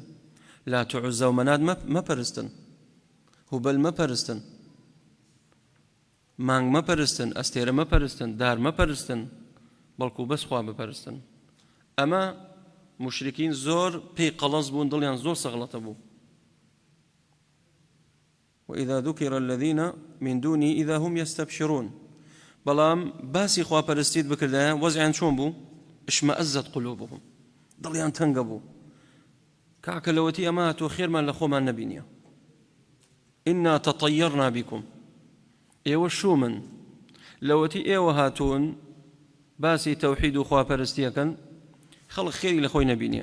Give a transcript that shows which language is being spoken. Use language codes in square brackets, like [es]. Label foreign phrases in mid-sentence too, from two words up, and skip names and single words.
[ckb] لات و عوزە و مەنات مەپەرستن، هوبەل مەپەرستن، مانگ مەپەرستن، ئەستێرە مەپەرستن، دار مەپەرستن، بەڵکو بەس خوا بپەرستن. ئەمە مشرکین زۆر پێی قەڵەس بوون، دڵیان زۆر سەغڵەتە بوو. [ar] وإذا ذكر الذين من دوني إذا هم يستبشرون. [ckb] بەڵام باسی خواپەرستیت بکردایە وەزعیان چۆن بوو؟ [ar] اشمەئەزەت قلوبهم، [ckb] دڵیان تەنگە بوو، کاکە لەوەتی ئەمە تۆ خێرمان لە خۆمان نەبینیە. [ar] ئینا تەطەیەرنا بیکم، [ckb] ئێوە شومن، لەوەتی ئێوە هاتوون باسی تەوحید و خواپەرستیەکەن، خەڵک خێری لە خۆی نەبینیە.